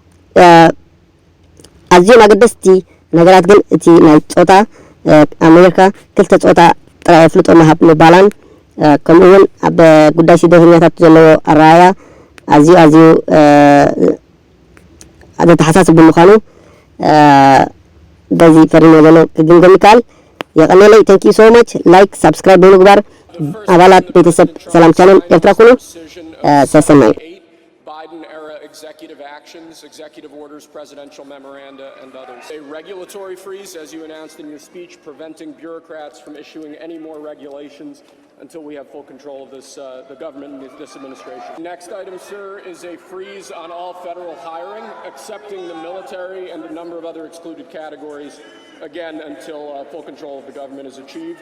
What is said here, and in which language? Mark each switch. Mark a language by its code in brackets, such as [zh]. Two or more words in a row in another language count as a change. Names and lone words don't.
[ti] ኣዝዮም ኣገደስቲ ነገራት ግን እቲ ናይ ፆታ ኣሜሪካ ክልተ ፆታ ጥራይ ኣፍልጦ ምሃብ ምባላን ከምኡውን ኣብ ጉዳይ ስደተኛታት ዘለዎ ኣረኣያ ኣዝዩ ተሓሳስብ ብምዃኑ በዚ ፈሪሞ ዘሎ ክግምገም ይከኣል የቐመለይ [en] thank you so much like subscribe [ti] ብምግባር አባላት ቤተሰብ ሰላም ቻናል ኤርትራ ኩኑ ሰሰናይ [en] Biden era executive actions, executive orders, presidential memoranda, and others. A regulatory freeze, as you announced in your speech, preventing bureaucrats from issuing any more regulations until we have full control of this, the government and this administration. Next item, sir, is a freeze on all federal hiring, excepting the military and a number of other excluded categories, again, until full control of the government is achieved.